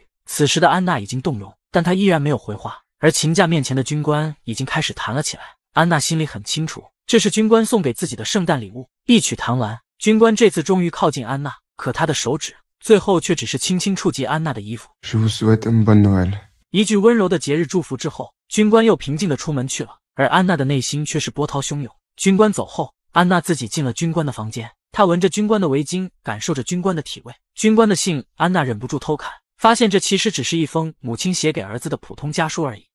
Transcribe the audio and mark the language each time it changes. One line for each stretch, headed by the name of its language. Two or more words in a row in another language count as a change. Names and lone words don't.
Chinese: 此时的安娜已经动容，但她依然没有回话，而琴架面前的军官已经开始弹了起来。安娜心里很清楚，这是军官送给自己的圣诞礼物。一曲弹完，军官这次终于靠近安娜， 可他的手指最后却只是轻轻触及安娜的衣服。
French: Je vous souhaite un bon Noël。
Chinese: 一句温柔的节日祝福之后，军官又平静地出门去了，而安娜的内心却是波涛汹涌。军官走后，安娜自己进了军官的房间，她闻着军官的围巾，感受着军官的体味。军官的信，安娜忍不住偷看，发现这其实只是一封母亲写给儿子的普通家书而已。